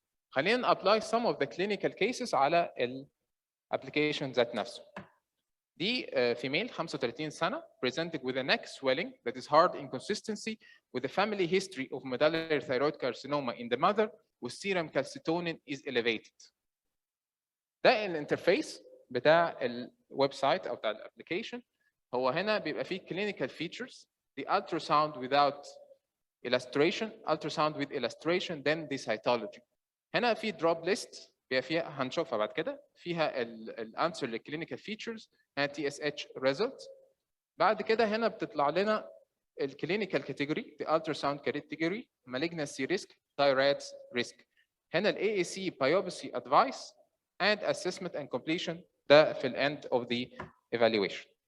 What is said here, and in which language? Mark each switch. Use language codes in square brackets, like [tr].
[ar] خلينا [en] apply some of the clinical cases [ar] على الابلكيشن ذات نفسه. [en] دي female 35 سنة presented with a neck swelling that is hard inconsistency with a family history of medullary thyroid carcinoma in the mother with serum calcitonin is elevated. [ar] ده الانترفيس بتاع الويب سايت او بتاع الابلكيشن. هو هنا بيبقى فيه [en] clinical features, the ultrasound without illustration, ultrasound with illustration, then the cytology. [ar] هنا في drop list بيبقى فيها هنشوفها بعد كده، فيها الانسر للكلينيكال فيتشرز، هنا TSH result. بعد كده هنا بتطلع لنا الكلينيكال كاتيجوري، [en] the ultrasound category, malignancy risk, thyroid risk. هنا ال AAC biopsy advice and assessment and completion، [ar] ده في [en] ال end of the evaluation.